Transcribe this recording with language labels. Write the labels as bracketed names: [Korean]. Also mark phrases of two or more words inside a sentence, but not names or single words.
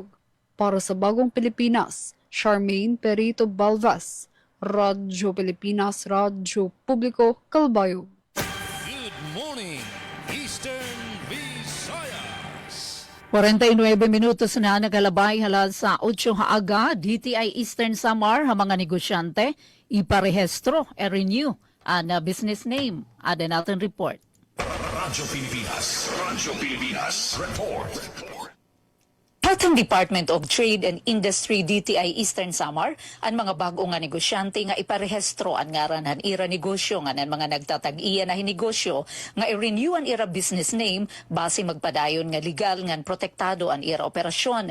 [Filipino] Para sa Bagong Pilipinas, Charmaine Perito Balvas, Radyo Pilipinas, Radyo Publiko, Kalbayog. [English] Good morning, Eastern Visayas. [Waray] 49 minutos na nagalabay halal sa 8 haaga, DTI Eastern Samar, ang mga negosyante, iparehestro, renew ang [English] business name. [Waray] Ada natin report. Radyo Pilipinas Report. Atong Department of Trade and Industry DTI Eastern Samar ang mga bagong nga negosyante nga iparehestro ang ngaran han ira negosyo nga nan mga nagtatag-iya na hinegosyo nga i-renew ang ira [English] business name [Waray] base magpadayon nga legal ngan protektado ang ira operasyon.